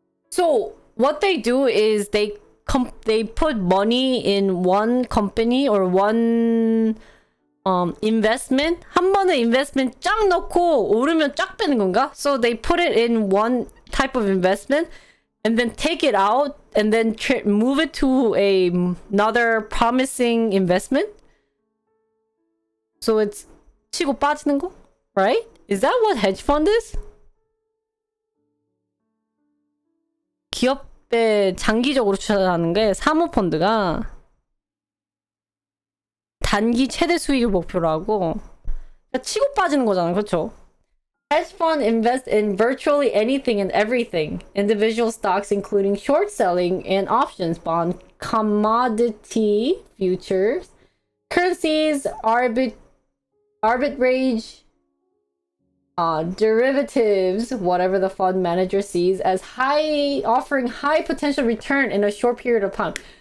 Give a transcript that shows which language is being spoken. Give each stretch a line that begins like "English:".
English: So what they do is they put money in one company or one investment.
Korean: 한 번에 investment 쫙 넣고 오르면 쫙 빼는 건가?
English: So they put it in one type of investment and then take it out and then move it to another promising investment. So it's
Korean: 치고 빠지는 거?
English: Right? Is that what hedge fund is?
Korean: 기업에 장기적으로 투자하는 게 사모펀드가 단기 최대 수익을 목표로 하고 그러니까 치고 빠지는 거잖아요. 그렇죠?
English: Hedge fund invest in virtually anything and everything. Individual stocks including short selling and options, bond, commodity futures, currencies, arbitrage, derivatives, whatever the fund manager sees as offering high potential return in a short period of time.